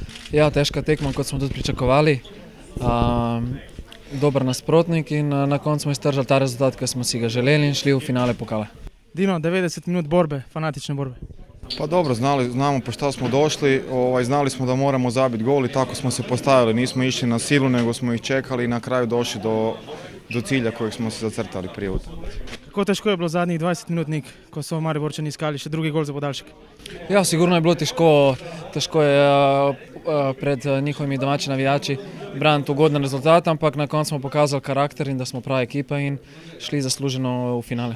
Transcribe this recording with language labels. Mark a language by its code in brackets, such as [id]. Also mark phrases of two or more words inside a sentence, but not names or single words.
[sl] Ja, težka tekma, kot smo tudi pričakovali. Dober nasprotnik in na koncu smo iztržali ta rezultat, ki smo si ga želeli in šli v finale pokala. Dino, 90 minut borbe, fanatične borbe. [hr] Pa dobro, znamo po šta smo došli, znali smo da moramo zabiti gol i tako smo se postavili. Nismo išli na silu, nego smo ih čekali i na kraju došli do cilja kojeg smo se zacrtali prije utakmice. [sl] Kako težko je bilo zadnjih 20 minut, Nik, ko so Mariborčani iskali še drugi gol za podaljšek? Ja, sigurno je bilo težko je pred njihovimi domači navijači braniti ugoden rezultat, ampak na koncu smo pokazali karakter in da smo prava ekipa in šli zasluženo v finale.